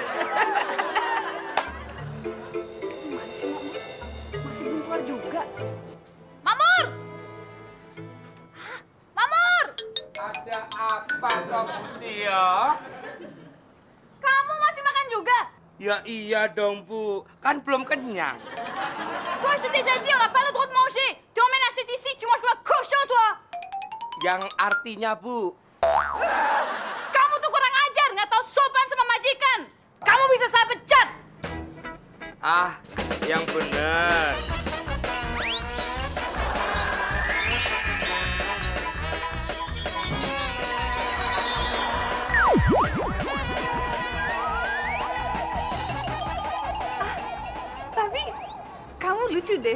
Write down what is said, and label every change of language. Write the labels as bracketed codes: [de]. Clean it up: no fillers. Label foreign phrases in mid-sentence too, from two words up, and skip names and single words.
[id] Gimana sih, Makmur? Masih belum keluar juga. Mamur! Mamur! Ada apa kok, Tio? Kamu masih makan juga? Ya iya dong, Bu. Kan belum kenyang. [fr] Toi, je t'ai déjà dit, on n'a pas le droit de manger. Tu emmènes assiette ici, tu manges comme un cochon, toi. [id] Yang artinya, Bu, Kamu tuh kurang ajar, nggak tahu sopan sama majikan. Kamu bisa saya pecat. ah, yang bener. Tapi kamu lucu deh.